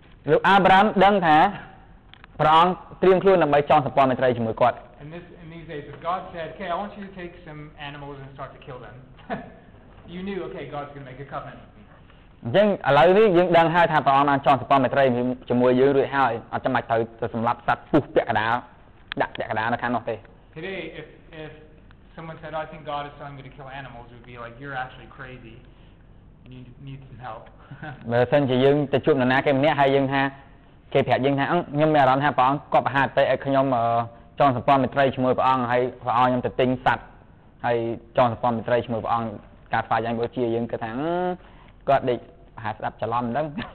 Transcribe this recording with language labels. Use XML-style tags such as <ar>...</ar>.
<km>លោកអាប់រ៉ាមដឹងថាព្រះអង្គត្រៀមខ្លួនដើម្បីចងសម្ព័ន្ធមេត្រីជាមួយគាត់</km> <en>In these days, if God said, "Okay, I want you to take some animals and start to kill them," you knew, okay, God's going to make a covenant with me.</en> <km>អញ្ចឹងឥឡូវនេះយើងដឹងហើយថាព្រះអង្គបានចងសម្ព័ន្ធមេត្រីជាមួយយើងរួចហើយអត់ចាំបាច់ត្រូវទៅសម្លាប់សត្វពុះពាក់កណ្ដាលដាក់ពាក់កណ្ដាលនៅខាងនោះទេ</km> <en>Today, if someone said, "I think God is telling me to kill animals," it would be like, "You're actually crazy. You need some help."</en> <km>បើសិនជាយើងទៅជួបនរណាគេម្នាក់ហើយយើងថាគេប្រាប់យើងថាខ្ញុំមានអារម្មណ៍ថាព្រះអង្គគាត់ប្រហារទៅឲ្យខ្ញុំចងសម្ព័ន្ធមេត្រីជាមួយព្រះអង្គហើយព្រះអង្គខ្ញុំទៅទិញសត្វហើយចងសម្ព័ន្ធមេត្រីជាមួយព្រះអង្គការស្វាយយ៉ាងបូជាយើងគិតថាគាត់ដេកប្រហារស្ដាប់ច្រឡំហ្នឹង</km>